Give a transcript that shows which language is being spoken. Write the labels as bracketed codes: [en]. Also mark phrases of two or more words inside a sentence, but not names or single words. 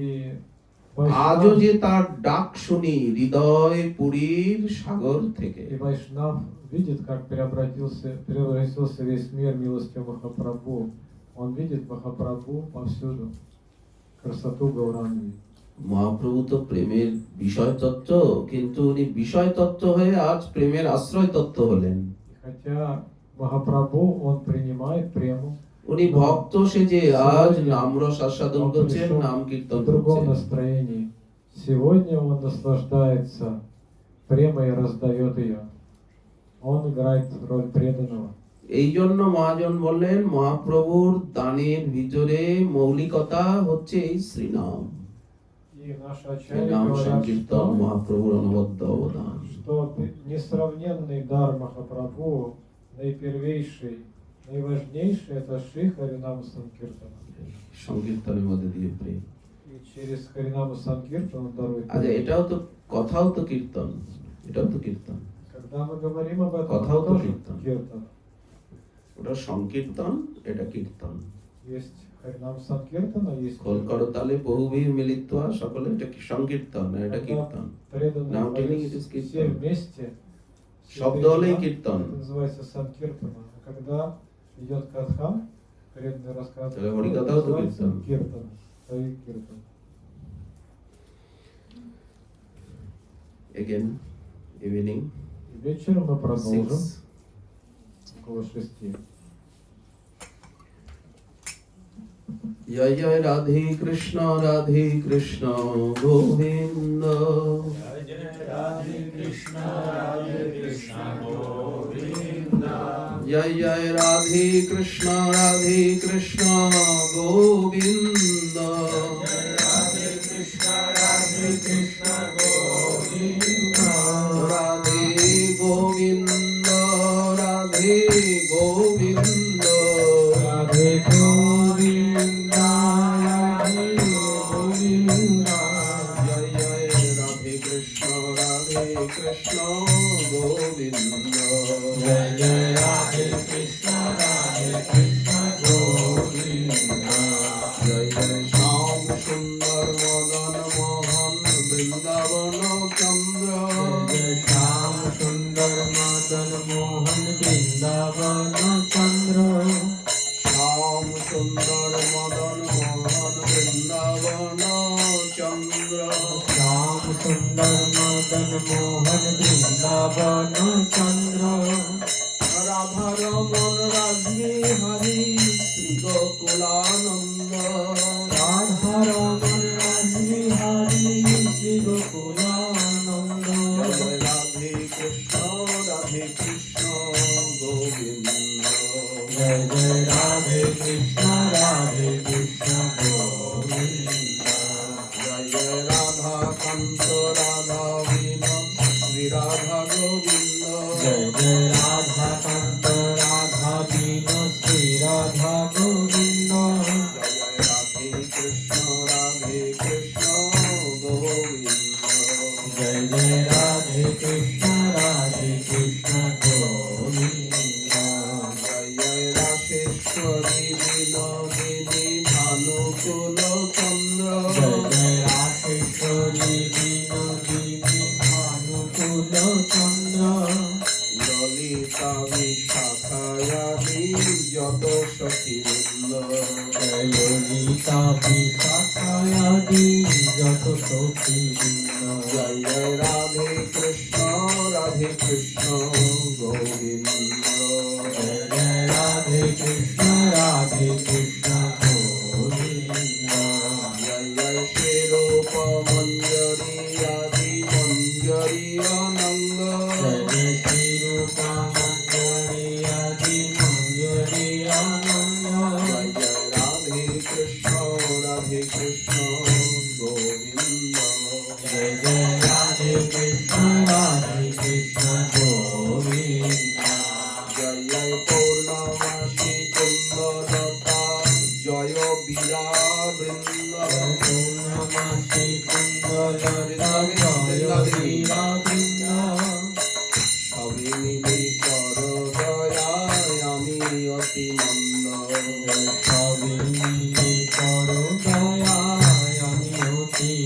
[ru] И [bn] আজও [ru] Вайшнав [bn] যে তার ডাক শুনি হৃদয় পুরীর সাগর থেকে। [ru] и Вайшнав видит, как превратился весь мир милостью Махапрабху. Он видит Махапрабху повсюду, красоту Гауранги. [bn] মহাপ্রভু তো প্রেমের বিষয় তত্ত্ব, কিন্তু উনি বিষয় তত্ত্ব হয়ে আজ প্রেমের আশ্রয় তত্ত্ব হলেন। [ru] Хотя Махапрабху, он принимает прему, [bn] উনি ভক্ত সেজে আজ নামরস আস্বাদন [ru] он [bn] করছেন, [ru] пришел [bn] নাম কীর্তন [ru] в другом [bn] করছেন। [ru] настроении. Сегодня он наслаждается премой и раздает ее. Он играет роль преданного. [bn] এই জন্য মহাজন বললেন মহাপ্রভুর দানের ভিতরে মৌলিকতা হচ্ছে এই শ্রীনাম। [ru] И наши [bn] এই [ru] ачарьи [bn] নাম [ru] говорят, [bn] সংকীর্তন মহাপ্রভুর অনবদ্য অবদান। [ru] что несравненный дар Махапрабху, наипервейший, наиважнейший, это Шри Харинама Санкиртана. [bn] সংকীর্তনের মধ্যে দিয়ে প্রেম। [ru] И через Харинаму Санкиртан он дарует. [bn] আচ্ছা, এটাও তো কথাও তো কীর্তন, এটাও তো কীর্তন। [ru] Когда мы говорим об этом, Катхау это то тоже киртан. киртан. [bn] ওটা সংকীর্তন, এটা কীর্তন। [ru] Есть Харинам Санкиртана, есть [bn] কলকরতালে বহুবীর মিলিত্বা সকলে এটা কি সংকীর্তন, না এটা [ru] Когда [bn] কীর্তন। [ru] преданные [en] Now telling [ru] поют [en] it is [ru] все киртан. вместе, [bn] শব্দ [ru] святые [bn] হলেই [ru] имена, [bn] কীর্তন। [ru] это называется Санкиртана. А когда идет Катха, преданный рассказывает, [bn] তাহলে হরিকথাও তো [ru] называется [bn] কীর্তন। [ru] Киртан. Хари Киртан. [en] Again, evening, [ru] И вечером мы продолжим 6. около 6. [bn] জয় জয় রাধে কৃষ্ণ গোবিন্দ। জয় জয় রাধে কৃষ্ণ গোবিন্দ। রাধে গোবিন্দ, রাধে গোবিন্দ, [hi] राधे गोविंद, राधे गोविंद। [bn] জয় জয় রাধে কৃষ্ণ গোবিন্দ। [hi] जय जय राधे कृष्ण गोविंद। [bn] জয় জয় শ্যাম সুন্দর মদন মোহন বৃন্দাবন চন্দ্র। [hi] जय श्याम सुंदर मदन मोहन वृंदावन चंद्र। [bn] শ্যাম সুন্দর মদন মোহন বৃন্দাবন চন্দ্র। [hi] श्याम सुंदर मदन मोहन वृंदावन चंद्र। [bn] রাধা রমন রাজবিহারী শ্রী গোকুলানন্দ। [hi] राधा रमण राजबिहारी श्री गोकुलानंद। [bn] জয় রাধে কৃষ্ণ গোবিন্দ। [hi] जय जय राधे कृष्ण गोविंद। [bn] জয় জয় রাধা কান্ত রাধা বিনোদ শ্রী রাধা গোবিন্দ। [hi] जय जय राधा कांत राधा दीन श्री राधा गोविंद। [bn] জয় জয় রাধে কৃষ্ণ গোবিন্দ। [hi] जय जय राधे कृष्ण गोविंद। [bn] জয় জয় রাশেশ্বরী বিনোদিনী ভানুকুল চন্দ্র। [hi] जय जय राशेश्वरी विनोदिनी भानुकुल चंद्र। [bn] ললিতা বিশাখায়াদি যত সখীবৃন্দ। [hi] जय ललिता विशाखायादि जत सखीवृंद। [bn] জয় জয় রাধে কৃষ্ণ গোবিন্দ। [hi] जय जय राधे कृष्ण गोविंद। [bn] জয় জয় শিরূপ মঞ্জরি আদি মঞ্জরি অনঙ্গ। [hi] जय जय श्री रूपा मंजरी आदि मंजरी आनंद। [bn] জয় জয় রাধে কৃষ্ণ গোবিন্দ। [hi] जय जय राधे कृष्ण गोविंद। [bn] জয় জয় পূর্ণমাসী কুন্দলতা জয় বীরা বৃন্দ। [hi] पूर्णमासी कुंडलता जय वीरा वृंद। [bn] সবে মিলি কর দয়ায় আমি অতি মন্দ। সবে মিলে করো দয়ায় আমি অতি